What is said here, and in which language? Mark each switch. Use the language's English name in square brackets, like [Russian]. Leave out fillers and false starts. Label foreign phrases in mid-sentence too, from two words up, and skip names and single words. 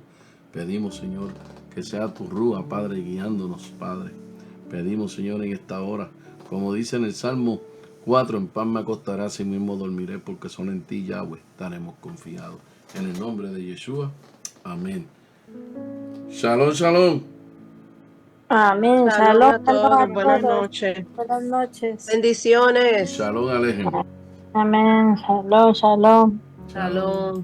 [Spanish] Pedimos, Señor, que sea tu rúa, Padre, guiándonos, Padre. Pedimos, Señor, en esta hora, como dice en el Salmo 4, en paz me acostaré, así mismo dormiré, porque solo en ti, Yahweh, estaremos confiados. En el nombre de Yeshua, amén. [Hebrew] שלום, שלום. [Spanish] Amén. Shalom Shalom, a shalom todos. a Buenas todos. noches. Buenas noches. Bendiciones. [Hebrew] שלום עליכם. Amén. שלום, שלום. [Spanish] Shalom.